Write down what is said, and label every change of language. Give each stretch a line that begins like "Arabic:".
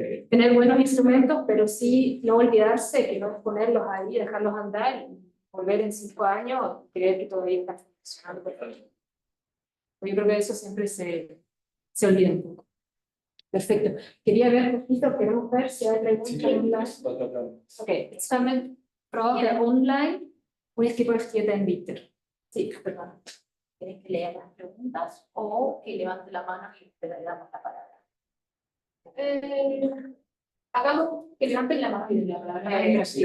Spanish: tener buenos instrumentos, pero sí no olvidarse que no es ponerlos ahí, dejarlos andar y volver en 5 años y creer que todavía está funcionando perfecto. Yo creo que eso siempre se olvida un poco. Perfecto. Quería ver, poquito, queremos ver si hay preguntas online.
German: Okej, jetzt kommen Fragen online und ich gebe euch die dann weiter.
Spanish: Sí, perdón. ¿Quieres que lea las preguntas o que levante la mano y te le damos la palabra? Hagamos que levanten la mano y den la palabra.